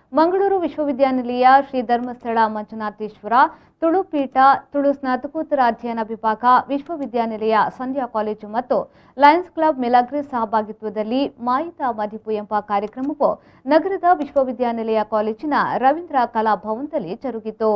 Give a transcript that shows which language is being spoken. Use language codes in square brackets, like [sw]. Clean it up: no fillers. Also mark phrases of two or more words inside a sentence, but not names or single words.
[kn] ಮಂಗಳೂರು ವಿಶ್ವವಿದ್ಯಾನಿಲಯ ಶ್ರೀ ಧರ್ಮಸ್ಥಳ ಮಂಜುನಾಥೇಶ್ವರ ತುಳು ಪೀಠ ತುಳು ಸ್ನಾತಕೋತ್ತರ ಅಧ್ಯಯನ ವಿಭಾಗ ವಿಶ್ವವಿದ್ಯಾನಿಲಯ ಸಂಧ್ಯಾ ಕಾಲೇಜು ಮತ್ತು ಲಯನ್ಸ್ ಕ್ಲಬ್ ಮಿಲಾಗ್ರಿಸ್ ಸಹಭಾಗಿತ್ವದಲ್ಲಿ ಮಾಯಿತ ಮದಿಪು ಎಂಬ ಕಾರ್ಯಕ್ರಮವು ನಗರದ ವಿಶ್ವವಿದ್ಯಾನಿಲಯ ಕಾಲೇಜಿನ ರವೀಂದ್ರ ಕಲಾ ಭವನದಲ್ಲಿ ಜರುಗಿತು.